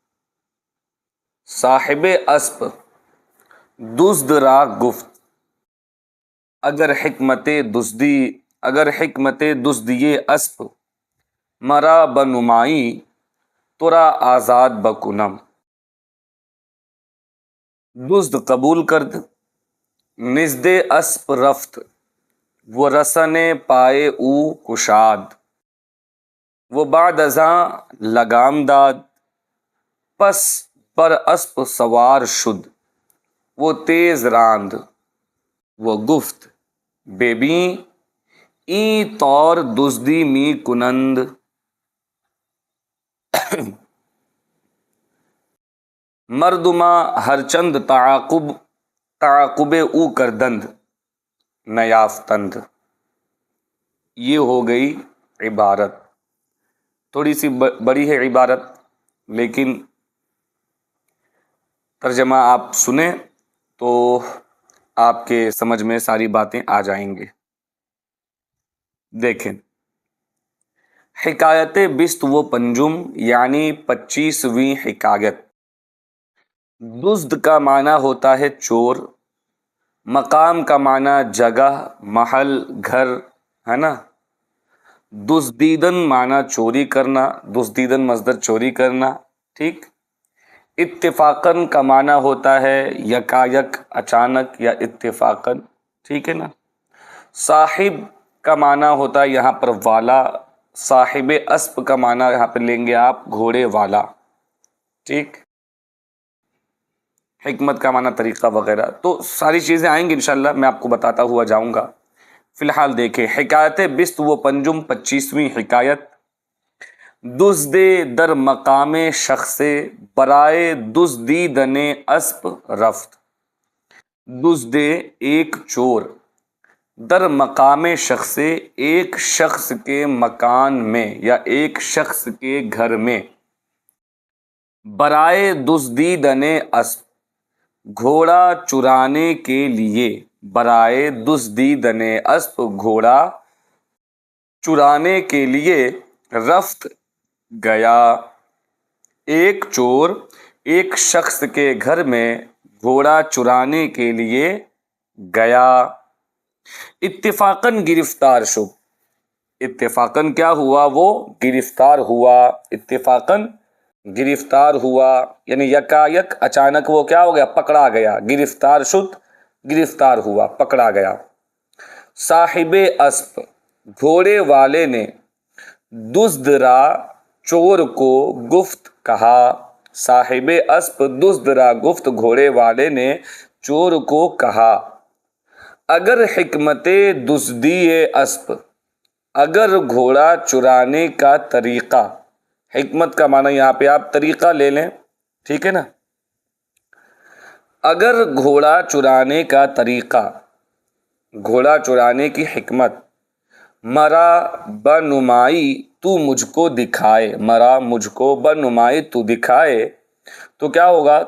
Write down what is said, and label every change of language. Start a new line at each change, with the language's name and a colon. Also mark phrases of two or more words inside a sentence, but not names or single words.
Persian: صاحب اسب دزد را گفت، اگر حکمت دزدی اسب مرا بنمائی ترا آزاد بکنم۔ دزد قبول کرد، نزد اسب رفت، وہ رسن پائے او کشاد۔ وہ بعد ازاں لگام داد، پس بر اسب سوار شد، وہ تیز راند۔ وہ گفت، ببین این طور دزدی می کنند۔ مردما ہرچند تعاقب او کردند نیافتند۔
Urdu: یہ ہو گئی عبارت، تھوڑی سی بڑی ہے عبارت، لیکن ترجمہ آپ سنیں تو آپ کے سمجھ میں ساری باتیں آ جائیں گے۔ دیکھیں،
Persian: حکایت بست و پنجم
Urdu: یعنی 25ویں حکایت۔ دزد کا معنی ہوتا ہے چور، مقام کا معنی جگہ، محل، گھر ہے نا۔ دزدیدن معنی چوری کرنا، دزدیدن مصدر چوری کرنا، ٹھیک۔ اتفاقاً کا معنی ہوتا ہے یکایک، اچانک یا اتفاقاً، ٹھیک ہے نا۔ صاحب کا معنی ہوتا ہے یہاں پر والا،
Persian: صاحب اسب
Urdu: کا معنی یہاں پہ لیں گے آپ گھوڑے والا، ٹھیک۔ حکمت کا معنی طریقہ وغیرہ، تو ساری چیزیں آئیں گی انشاءاللہ، میں آپ کو بتاتا ہوا جاؤں گا۔ فی الحال دیکھیں،
Persian: حکایت بست و پنجم
Urdu: 25ویں حکایت۔
Persian: دزد در مقام شخص برائے دزدیدن اسب رفت۔
Urdu: دزد ایک چور،
Persian: در مقام شخص
Urdu: ایک شخص کے مکان میں یا ایک شخص کے گھر میں،
Persian: برائے دزدیدن اسب
Urdu: گھوڑا چرانے کے لیے،
Persian: برائے دزدیدن اسب
Urdu: گھوڑا چرانے کے لیے، رفت گیا۔ ایک چور ایک شخص کے گھر میں گھوڑا چرانے کے لیے گیا۔
Persian: اتفاقاً گرفتار شد،
Urdu: اتفاقاً کیا ہوا؟ وہ گرفتار ہوا، اتفاقاً گرفتار ہوا، یعنی یکایک اچانک وہ کیا ہو گیا؟ پکڑا گیا۔
Persian: گرفتار شد،
Urdu: گرفتار ہوا، پکڑا گیا۔
Persian: صاحب اسب
Urdu: گھوڑے والے نے،
Persian: دزد را
Urdu: چور کو گفت کہا۔
Persian: صاحب اسب دزد را گفت،
Urdu: گھوڑے والے نے چور کو کہا،
Persian: اگر حکمت دزدی اسب،
Urdu: اگر گھوڑا چرانے کا طریقہ، حکمت کا معنی یہاں پہ آپ طریقہ لے لیں، ٹھیک ہے نا۔ اگر گھوڑا چرانے کا طریقہ گھوڑا چرانے کی حکمت،
Persian: مرا بنمائی
Urdu: تو مجھ کو دکھائے، مرا مجھ کو بنمائی تو دکھائے، تو کیا ہوگا؟